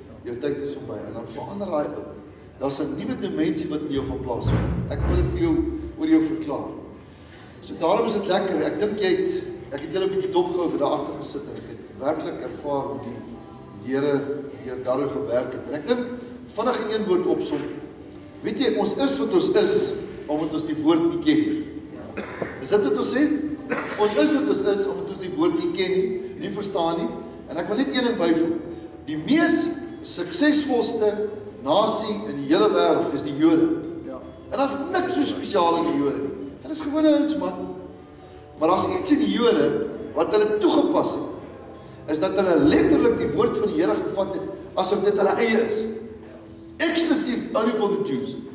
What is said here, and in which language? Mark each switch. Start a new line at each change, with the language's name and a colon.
Afrikaans: Jou tyd is verby en dan verander hy ou. Daar's 'n nuwe dimensie wat in jou gaan plaasvind. Ek wil dit vir jou oor jou verklaar. So daarom is dit lekker. Ek dink ek het julle 'n bietjie dopgehou by daar agter gesit en ek het werklik ervaar hoe die Here deur daaroor gewerk het. En ek dink vinnig in een woord opsom. Weet jy, ons is wat ons is omdat ons die woord nie ken nie. Is dit wat ons sê? Ons is wat ons is omdat ons die woord nie ken nie verstaan nie. En ek wil net een ding byvoeg. Die mees suksesvolste nasie in die hele wêreld is die Jode. En daar's niks so spesiaal in die Jode nie. Hulle is gewone ouens man. Maar daar's iets in die Jode wat hulle toegepas het. Is dat hulle letterlik die woord van die Here gevat het asof dit hulle eie is.
English: Exclusive only for the Jews.